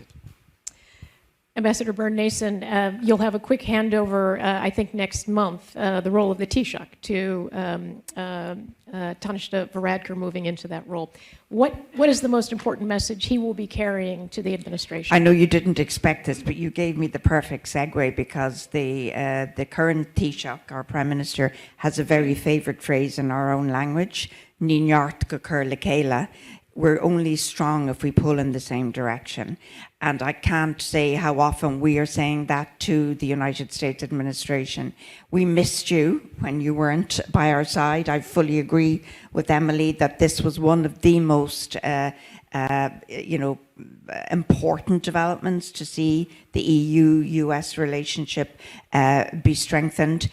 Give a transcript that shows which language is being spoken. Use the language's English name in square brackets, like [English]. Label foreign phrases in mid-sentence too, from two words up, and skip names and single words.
[English] Ambassador Byrne-Nason, you'll have a quick handover, I think, next month, the role of the Taoiseach to Taoiseach Varadkar moving into that role. What is the most important message he will be carrying to the administration? I know you didn't expect this, but you gave me the perfect segue, because the current Taoiseach, our Prime Minister, has a very favourite phrase in our own language, [Irish] Ní neart go cur le céile. [English] We're only strong if we pull in the same direction. And I can't say how often we are saying that to the United States administration. We missed you when you weren't by our side. I fully agree with Emily that this was one of the most important developments to see the EU-US relationship be strengthened.